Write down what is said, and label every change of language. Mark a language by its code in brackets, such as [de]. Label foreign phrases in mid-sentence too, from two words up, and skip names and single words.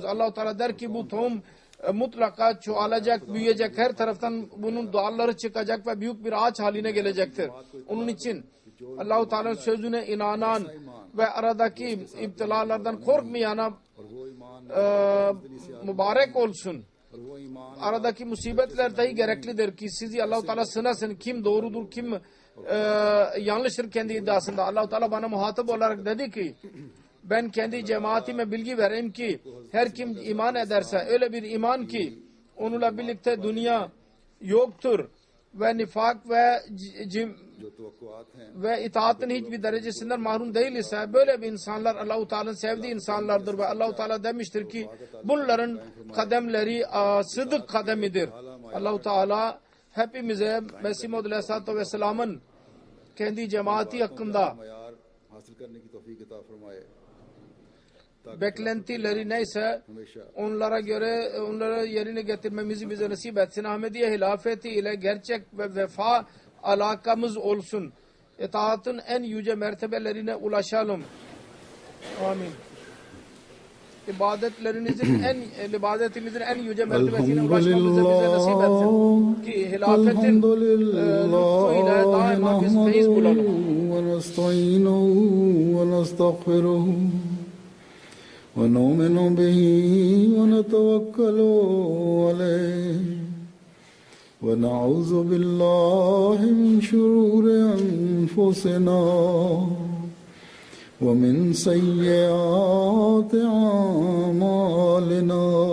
[tr] Allah-u Teala der ki bu tohum mutlaka çoğalacak, büyüyecek. Her taraftan bunun dalları çıkacak ve büyük bir ağaç haline gelecektir. Onun için Allah-u Teala'nın sözüne inanan ve aradaki iptilalardan korkmayana mübarek olsun. [ur] اور وہ ایمان [tr] Aradaki musibetler dahi gereklidir ki sizi Allah-u Teala sınasın. Kim doğrudur, kim yanlıştır kendi iddiasında. Allah-u Teala bana muhatap olarak dedi ki ben kendi cemaatime bilgi vereyim ki her kim iman ederse öyle bir iman ki onunla birlikte dünya yoktur ve nifak ve [ur] جو توقعات ہیں [tr] ve itaatın hiçbir derecesinden mahrum değil ise böyle bir insanlar Allah-u Teala'nın sevdiği insanlardır ve Allah-u Teala demiştir ki bunların kademleri sıdık kademidir. Allah-u Teala hepimize Mesih Maud Aleyhisselatü Vesselam'ın kendi cemaati hakkında [ur] معیار حاصل کرنے کی توفیق عطا فرمائے [tr] beklentileri neyse [ur] हमेशा [tr] onlara göre onlara yerine getirmemizi bize nasip etsin. Ahmediye hilafeti ile gerçek ve vefa alakamız olsun. İtaatın en yüce mertebelerine ulaşalım. Amin. İbadetimizin en yüce mertebesine ulaşmamızı bize nasip etsin. Ki hilafetin lütfuyla daima biz feyiz bulalım. [ar] ونستعينه ونستغفره ونؤمن به ونتوكل عليه ونعوذ بالله من شرور أنفسنا ومن سيئات أعمالنا